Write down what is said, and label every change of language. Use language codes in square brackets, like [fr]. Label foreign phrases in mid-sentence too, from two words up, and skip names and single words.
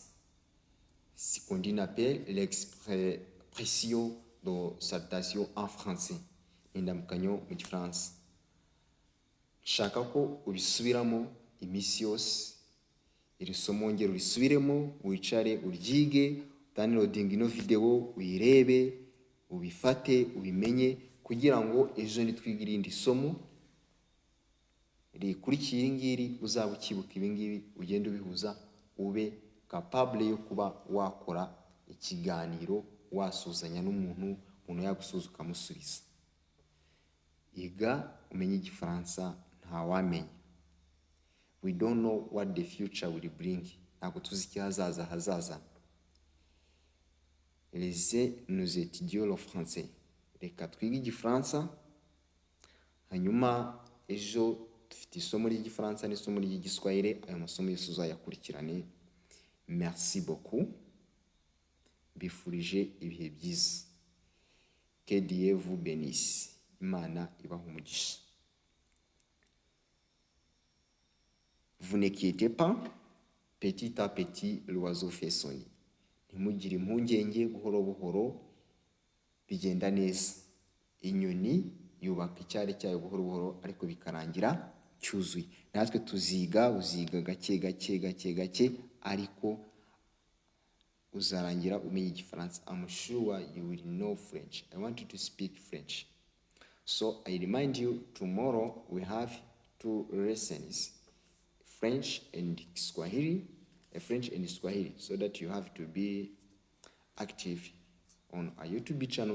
[fr] Ce qu'on dit appelle l'expression de salutation en français, [rw] indamukanyo mu gifaransa. Shaka ko ubisubiramo iminsi yose, iri somo ngero urisubiremo, wicare uryige, downloading ino video uyirebe, ubifate, ubimenye, kugira ngo ejo nitwiga irindi somo rikurikiye iri ngiri uzaba ukibuka ibi ngibi, ugende ubihuza, ube capable yo kuba wakora ikiganiro wasuzanya n'umuntu, umuntu yagusuza ukamusubiza. Iga umenye igifaransa, ntawamenya. [en] We don't know what the future will bring. [rw] Ntabwo tuzi icyahazaza hazaza. [fr] Nous étudions le français. [rw] Reka twige igifaransa, hanyuma ejo dufite isomo ry'igifaransa n'isomo ry'igiswahili. Ayo masomo yose uzayakurikirane. [fr] Merci beaucoup. [rw] Bifurije ibihe byiza. [fr] Que Dieu vous bénisse. [rw] Imana ibahe umugisha. [fr] Vous n'inquiétez pas, petit à petit l'oiseau fait son nid. [rw] Ntimugire impungenge, buhoro buhoro bigenda neza. Inyoni yubaka icyari cyayo buhoro buhoro, ariko bikarangira cyuzuye. Natwe tuziga gake ariko uzarangira umenye igifaransa. [en] I'm sure you will know French. I want you to speak French. So I remind you, tomorrow we have 2 lessons, French and Swahili, so that you have to be active on our YouTube channel.